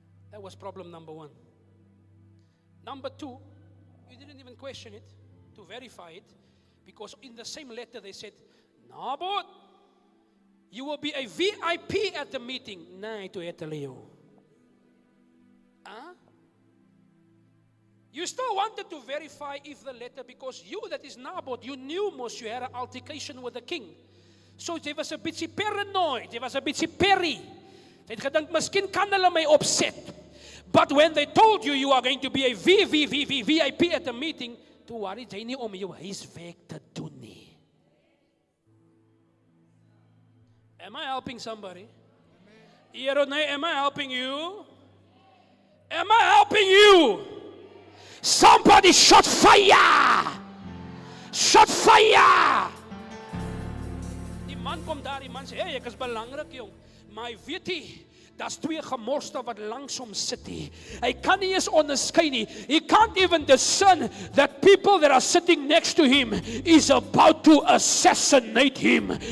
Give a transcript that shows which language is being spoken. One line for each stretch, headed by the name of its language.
English: That was problem number one. Number two, you didn't even question it to verify it, because in the same letter they said, Naboth, you will be a VIP at the meeting.
Afrikaans: Nee, toe het hulle jou.
English: Huh? You still wanted to verify if the letter, because you, that is Naboth, you knew most you had an altercation with the king.
Afrikaans: So jy was 'n bietjie paranoid, jy was 'n bietjie perry. Jy het gedink, miskien kan hulle my opset.
English: But when they told you you are going to be a VIP at the meeting,
Afrikaans: toe worry jy nie om jou huiswerk te doen nie.
English: Am I helping somebody? Yeronay, am I helping you? Am I helping you? Somebody shot fire! Shot fire!
Afrikaans: Die man kom daar, die man sê, hey, ek is belangrik jong, maar hy weet nie, daar's twee gemorste wat langs hom sit nie. Hy kan nie eens onderskei nie.
English: He can't even discern that people that are sitting next to him is about to assassinate him.